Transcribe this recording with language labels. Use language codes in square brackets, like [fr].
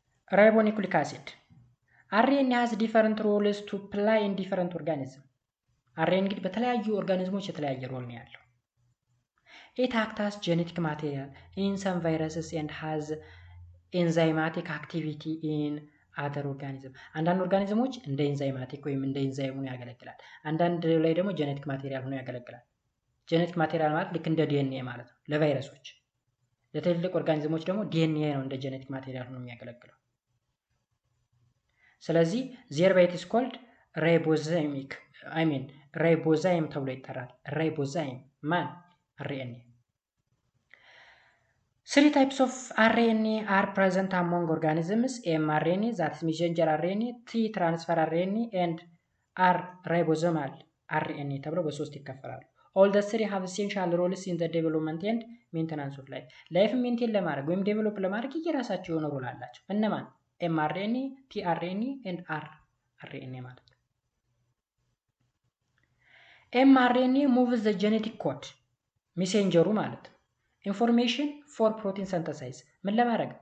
[am] ራይቦኒኩሊክ አሲድ አርኤንኤ [en] has different roles to play in different organisms። [am] አርኤንኤ እንግዲህ በተለያዩ ኦርጋኒዝሞች የተለያየ ሮል ነው ያለው። [en] It acts as genetic material in some viruses and has enzymatic activity in other organisms። [am] አንዳንድ ኦርጋኒዝሞች እንደ ኤንዛይማቲክ ወይም እንደ ኤንዛይም ሆኖ ያገለግላል። አንዳንድ ላይ ደግሞ ጄኔቲክ ማቴሪያል ሆኖ ያገለግላል። ጄኔቲክ ማቴሪያል ማለት ልክ እንደ ዲኤንኤ ማለት ነው ለቫይረሶች። ለትልልቅ ኦርጋኒዝሞች ደግሞ ዲኤንኤ ነው እንደ ጄኔቲክ ማቴሪያል ሆኖ የሚያገለግለው። ስለዚህ [en] thereby it is called ribozymic [am] ራይቦዛይም ተብሎ ይጠራል። ራይቦዛይም ማን RNA. [en] 3 types of RNA are present among organisms: mRNA, that is messenger RNA, T transfer RNA, and R ribosomal RNA [am] ተብለው በሶስት ይከፈላሉ። [en] All the three have essential roles in the development and maintenance of life. [am] ላይፍ ሜንቴን ለማድረግ ወይም ዴቨሎፕ ለማድረግ የራሳቸው የሆነ ሮል አላቸው። እነማን? [en] mRNA, tRNA and rRNA ማለት ነው። mRNA moves the genetic code ሜሴንጀሩ ማለት ነው። ኢንፎርሜሽን ፎር ፕሮቲን ሲንተሳይዝ [am] ምን ለማድረግ?